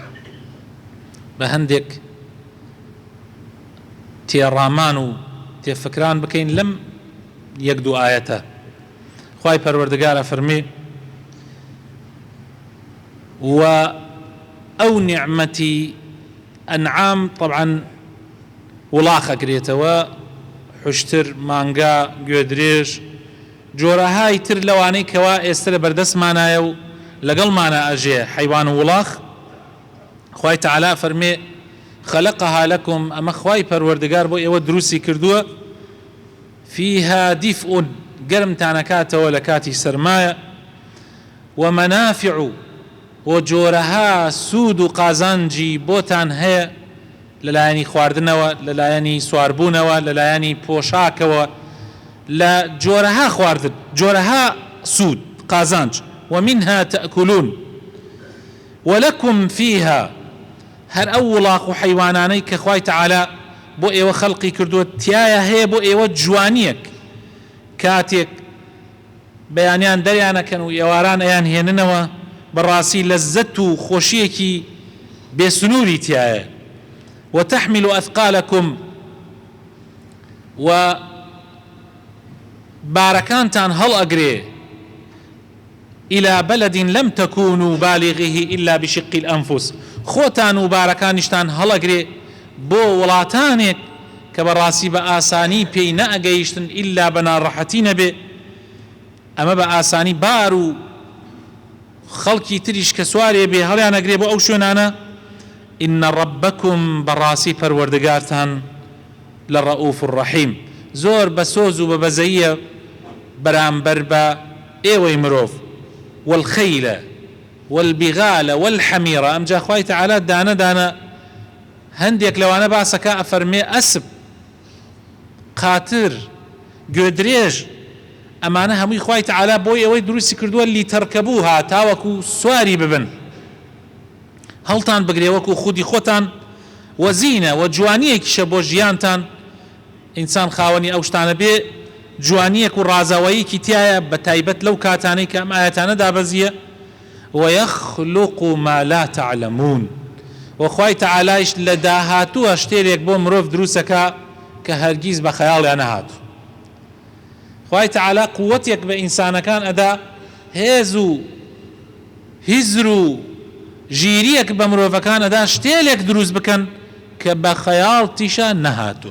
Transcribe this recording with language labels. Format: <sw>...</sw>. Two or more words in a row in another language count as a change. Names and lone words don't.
<ckb>بهندك تێڕامان و تێفکران بکەین لەم یەک دوو ئاەتە. خوای پەروەردگار ئەفەرمێ: و ئەو نیعمەتی ئەنعام طبعاً وڵاخەکرێتەوە، حوشتر، مانگا، گوێدرێژ، جۆرەهای تر لەوانەی کەوا ئێستا لە بەردەستمانایە و لەگەڵمانە ئەژێ حەیوان و وڵاخ. خوای تەعالا فەرمێ:</ckb> <ar>خلقها لكم،</ar> <ckb>أما خواي پەروەردگار بۆ ئێوە دروستی کردووە،</ckb> <ar>فيها دفء،</ar> <ckb>گەرم تانەکاتەوە لە کاتی سەرمایە، ومنافع، وجۆرەها سوود و قازانجی بۆتان هەیە لەلایەنی خواردنەوە، لەلایەنی سواربوونەوە، لەلایەنی پۆشاکەوە، لە جۆرەها خواردن، جۆرەها سوود قازانج.</ckb> <ar>ومنها تأكلون ولكم فيها،</ar> <ckb>هەر ئەو وڵاق و حەیوانانەی کە خوای تەعالا بۆ ئێوە خەڵقی کردووە تایە هەیە بۆ ئێوە جوانیەک. کاتێک بەیانیان دەریانەکەن و ئێواران ئەیان هێننەوە، بەڕاستی لەزەت و خۆشیەکی بێسنووری تایە.</ckb> <ar>وتحمل أثقالكم،</ar> <ckb>و بارەکانتان هەڵ ئەگرێ،</ckb> <ar>إلى بلد لم تكونوا بالغيه إلا بشق الأنفس،</ar> <ckb>خۆتان و بارەکانیشتان هەڵەگرێ بۆ وڵاتانێک کە بەڕاستی بە ئاسانی پێی نەئەگەیشتن ئیلا بە ناڕەحەتی نەبێ. ئەمە بە ئاسانی بار و خەڵکی تریش کە سوارێ بێ هەڵیان ئەگرێ بۆ ئەو شوێنانە.</ckb> <ar>إن ربكم،</ar> <ckb>بەڕاستی پەروەردگارتان، لە</ckb> <ar>ڕەئوف ڕەحیم،</ar> <ckb>زۆر بە سۆز و بە بەزەییە بەرامبەر بە ئێوەی مرۆڤ.</ckb> <ar>والخيل والبغال والحمير،</ar> <ckb>أم جا خوای تەعالا دانە دانە هەندێک لەوانە باسەکە ئەفەرمێ: ئەسب، قاتر، گوێدرێژ، ئەمانە هەمووی خوای تەعالا بۆی ئەوەی دروستی کردووە لیتەرکەبوها، تاوەکو سواری ببن، هەڵتان بگرێ وەکو خودی خۆتان، وەزینە، و جوانیەکیشە بۆ ژیانتان. ئینسان خاوەنی ئەو شتانە بێ، جوانیەک و ڕازاوەیەکی تایە، بە تایبەت لەو کاتانەی کە ئەم ئاەتانە دابەزیە.</ckb> <ar>ويخلق ما لا تعلمون،</ar> <ckb>وخوای تەعالایش لە داهاتووە شتێرێک بۆ مرۆڤ دروسەکە کە هەرگیز بە خەیاڵیان نەهاتوو. خوای تەعالا قووەتێک بە ئینسانەکان ئەدا، هێز و هیزر و ژیریەک بە مرۆڤەکانەدا شتێلێک دروست بکەن کە بە خەیاڵتیشە نەهاتووە.</ckb>